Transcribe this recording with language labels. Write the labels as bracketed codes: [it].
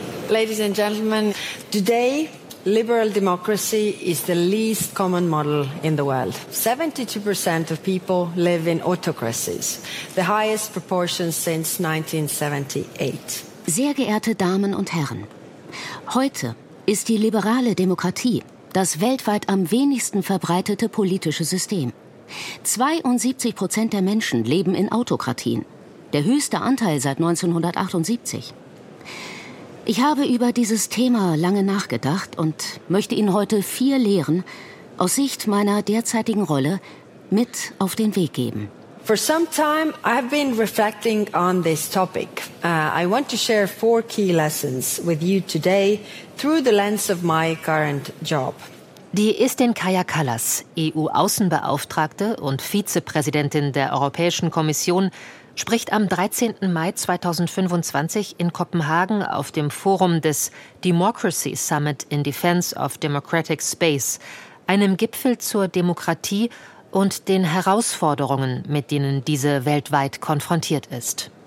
[en] Ladies and gentlemen, today liberal democracy is the least common model in the world. 72% of people live in autocracies, the highest proportion since 1978. [de] Sehr geehrte Damen und Herren, heute ist die liberale Demokratie das weltweit am wenigsten verbreitete politische System. 72% der Menschen leben in Autokratien, der höchste Anteil seit 1978. Ich habe über dieses Thema lange nachgedacht und möchte Ihnen heute 4 Lehren aus Sicht meiner derzeitigen Rolle mit auf den Weg geben. [en] For some time I've been reflecting on this topic. I want to share 4 key lessons with you today through the lens of my current job. [de] Die Estin Kaja Kallas, EU-Außenbeauftragte und Vizepräsidentin der Europäischen Kommission, spricht am 13. Mai 2025 in Kopenhagen auf dem Forum des Democracy Summit in Defense of Democratic Space, einem Gipfel zur Demokratie und den Herausforderungen, mit denen diese weltweit konfrontiert ist.